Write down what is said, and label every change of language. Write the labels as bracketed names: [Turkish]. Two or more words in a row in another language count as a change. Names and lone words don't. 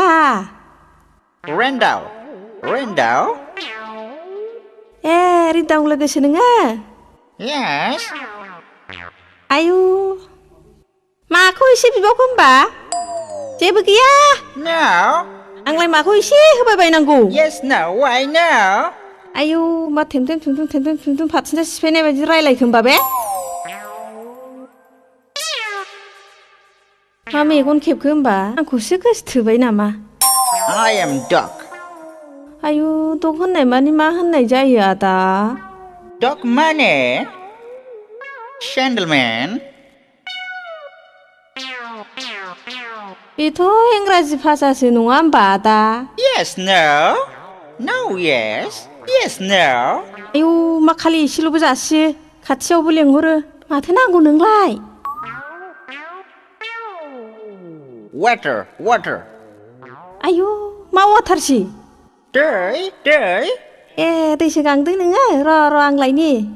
[Bodo] Rendau. Rendau. ए रिदाव लोगोसो नोङो [English] Yes. [Bodo] आयु माखौ एसे बिबावखो होमबा जेबो गैया [English] No. [Bodo] आंलाय माखौ एसे होबाय बायनांगौ [English] Yes, no. Why no? [Bodo] आयु मा थेमथेम फाथिना सिफायनाय बायदि रायलायखो होमबा बे मा मेगन खेबखो होमबा आंखौसो गोसोथोबाय नामा [English] I am Doc. [Bodo] आयु दग होननाय मानि मा होननाय जायो आदा [English] Doc Money. Gentleman. [Bodo] बेथ' इंराजि भाषासो नङा होमबा आदा [English] Yes, no. No, yes. Yes, no. [Bodo] आयु मा खालि एसेल'बो जासियो खाथियावबो लेंहरो माथो नांगौ नोंलाय [English] water. [Bodo] आयु मा वाटारसि दै ए दैसो गांदों नोङो र' आं लायनि